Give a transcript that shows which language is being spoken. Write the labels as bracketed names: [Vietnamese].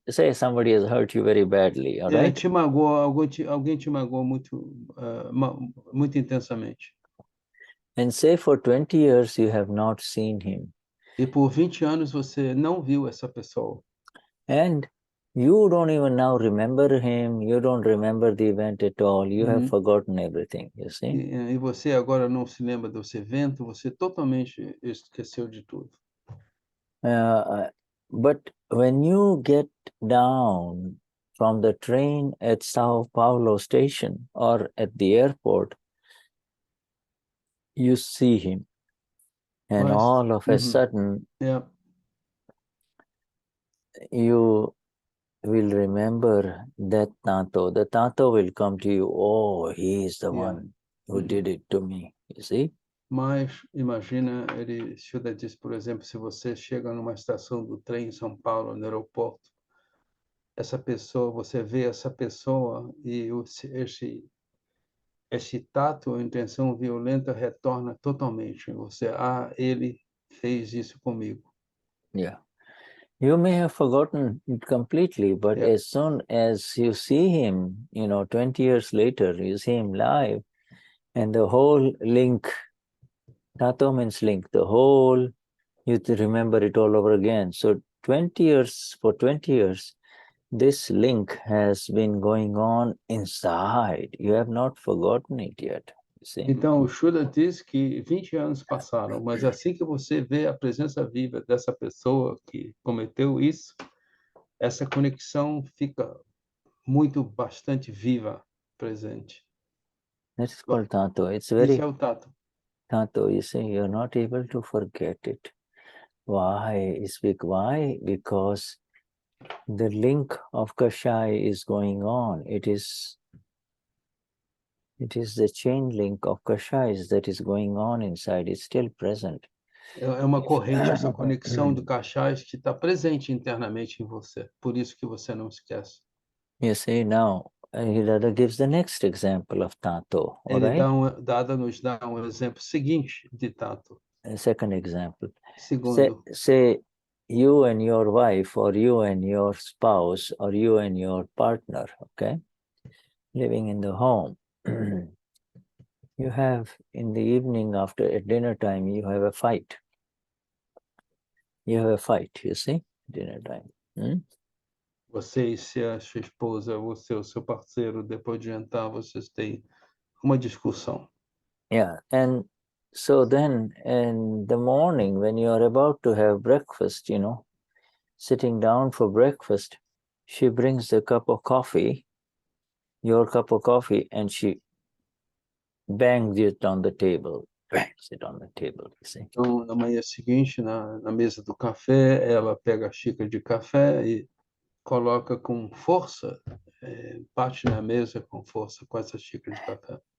[English] Somebody has hurt you very badly, all right? [Portuguese] Te magoou, alguém te magoou muito intensamente. [English] And say for 20 years you have not seen him. [Portuguese] E por 20 anos você não viu essa pessoa. [English] And you don't even now remember him, you don't remember the event at all, you have forgotten everything, you see? [Portuguese] E você agora não se lembra desse evento, você totalmente esqueceu de tudo. [English] But when you get down from the train at Sao Paulo station or at the airport, you see him. And all of a sudden, you will remember that Taanto. The Taanto will come to you. Oh, he is the one who did it to me. You see? [Portuguese] Mas imagina, Shuddha diz, por exemplo, se você chega numa estação do trem em São Paulo, no aeroporto, essa pessoa, você vê essa pessoa e esse tato, a intenção violenta retorna totalmente. Você, ele fez isso comigo. [English] Yeah. You may have forgotten it completely, but as soon as you see him, 20 years later, you see him live, and the whole link, Tato means link, the whole, you remember it all over again. So for 20 years, this link has been going on inside. You have not forgotten it yet. [Portuguese] Então, o Shuddha diz que 20 anos passaram, mas assim que você vê a presença viva dessa pessoa que cometeu isso, essa conexão fica bastante viva, presente. [English] That is called Taanto. It's very... [Portuguese] Isso é o tato. [English] Taanto, you see, you're not able to forget it. Why? Why? Because the link of Kashai is going on. It is the chain link of Kashais that is going on inside. It's still present. [Portuguese] É uma corrente, essa conexão de Kashais que está presente internamente em você. Por isso que você não esquece. [English] You see, now, Dada gives the next example of Taanto. [Portuguese] Dada nos dá exemplo seguinte de tato. [English] A second example. [Portuguese] Segundo. [English] Say you and your wife, or you and your spouse, or you and your partner, okay, living in the home. You have, in the evening at dinner time, you have a fight. You have a fight, you see, dinner time. [Portuguese] Você e a sua esposa, você ou seu parceiro, depois de jantar, vocês têm uma discussão. [English] Yeah, and so then in the morning, when you are about to have breakfast, sitting down for breakfast, she brings a cup of coffee, your cup of coffee, and she bangs it on the table. Bangs it on the table, you see. [Portuguese] Então, na manhã seguinte, na mesa do café, ela pega a xícara de café e coloca com força, bate na mesa com força com essa xícara de café.